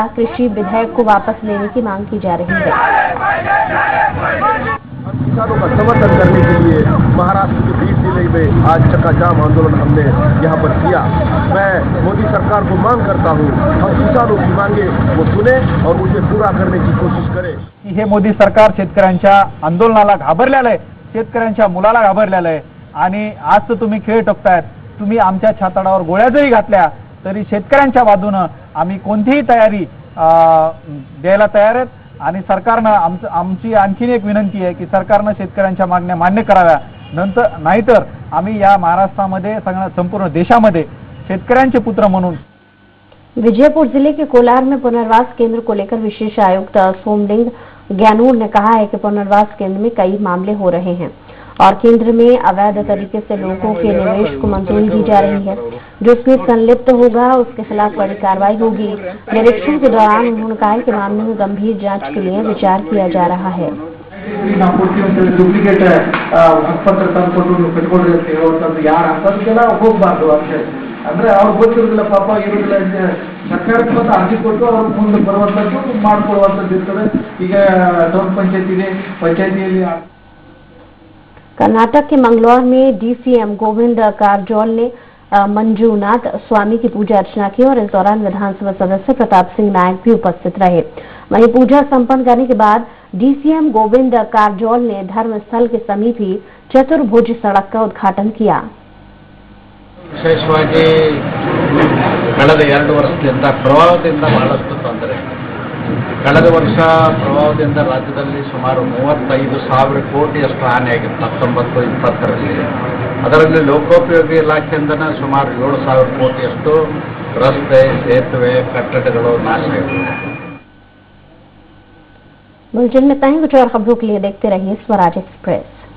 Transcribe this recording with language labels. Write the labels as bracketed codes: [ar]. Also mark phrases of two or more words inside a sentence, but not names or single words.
[hi] कृषि विधेयक को वापस लेने की मांग की जा रही है। किसानों का समर्थन करने के लिए महाराष्ट्र के बीड जिले में आज चक्का जाम आंदोलन हमने यहाँ पर किया। मैं मोदी सरकार को मांग करता हूँ, हम किसानों की मांगे वो सुने और उसे पूरा करने की कोशिश करें। [mr] हे मोदी सरकार शेतकऱ्यांच्या आंदोलनाला घाबरलेलं आहे, शेतकऱ्यांच्या मुलाला घाबरलेलं आहे आणि आज तर तुम्ही खेळ टोकतायत। तुम्ही आमच्या छाताडावर गोळ्या जरी घातल्या तरी शेतकऱ्यांच्या बाजूने आम्ही कोणतीही तयारी द्यायला तयार आहेत आणि सरकारनं आमची आणखीन एक विनंती आहे की सरकारनं शेतकऱ्यांच्या मागण्या मान्य कराव्या, नंतर नाहीतर आम्ही या महाराष्ट्रामध्ये संपूर्ण देशामध्ये शेतकऱ्यांचे पुत्र म्हणून। [hi] विजयपुर जिले के कोलार में पुनर्वास केंद्र को लेकर विशेष आयुक्त सोमलिंग ज्ञानूर ने कहा है कि पुनर्वास केंद्र में कई मामले हो रहे हैं और केंद्र में अवैध तरीके से लोगों के निवेश को मंजूरी दी जा रही है। जो इसमें संलिप्त होगा उसके खिलाफ कड़ी कार्रवाई होगी। निरीक्षण के दौरान उन्होंने कहा कि मामले में गंभीर जांच के लिए विचार किया जा रहा है। [kn] डुप्लिकेट ಹಕ್ಕುಪತ್ರ ತಂದುಕೊಂಡು ಕಟ್ಕೊಂಡಿರುತ್ತೆ ಹೇಳುವಂಥದ್ದು ಯಾರು ಅಂತದಕ್ಕೆಲ್ಲ ಹೋಗಬಾರ್ದು ಅಷ್ಟೇ। ಅಂದ್ರೆ ಅವ್ರು ಗೊತ್ತಿರೋದಿಲ್ಲ ಪಾಪ ಇರೋದಿಲ್ಲ, ಸರ್ಕಾರಕ್ಕೆ ಬಂದು ಅರ್ಜಿ ಕೊಟ್ಟು ಅವ್ರ ಮುಂದೆ ಬರುವಂಥದ್ದು ಮಾಡ್ಕೊಳ್ಳುವಂಥದ್ದು ಇರ್ತದೆ। ಈಗ ಟೌನ್ ಪಂಚಾಯತ್ ಇದೆ, पंचायती। [hi] कर्नाटक के मंगलौर में डीसीएम गोविंद कारजोल ने मंजूनाथ स्वामी की पूजा अर्चना की और इस दौरान विधानसभा सदस्य प्रताप सिंह नायक भी उपस्थित रहे। वहीं पूजा संपन्न करने के बाद डीसीएम गोविंद कारजोल ने धर्मस्थल के समीप ही चतुर्भुज सड़क का उद्घाटन किया। [kn] ವಿಶೇಷವಾಗಿ ಕಳೆದ 2 ವರ್ಷದಿಂದ ಪ್ರವಾಹದಿಂದ ಬಹಳಷ್ಟು ತೊಂದರೆ। ಕಳೆದ ವರ್ಷ ಪ್ರವಾಹದಿಂದ ರಾಜ್ಯದಲ್ಲಿ ಸುಮಾರು 35,000 ಕೋಟಿಯಷ್ಟು ಹಾನಿಯಾಗಿತ್ತು 19-20ರಲ್ಲಿ। ಅದರಲ್ಲಿ ಲೋಕೋಪಯೋಗಿ ಇಲಾಖೆಯಿಂದನೇ ಸುಮಾರು 7,000 ಕೋಟಿಯಷ್ಟು ರಸ್ತೆ, ಸೇತುವೆ, ಕಟ್ಟಡಗಳು ನಾಶವಾಗಿವೆ। [hi] बुलेटिन में कुछ और खबरों के लिए देखते रहिए स्वराज एक्सप्रेस।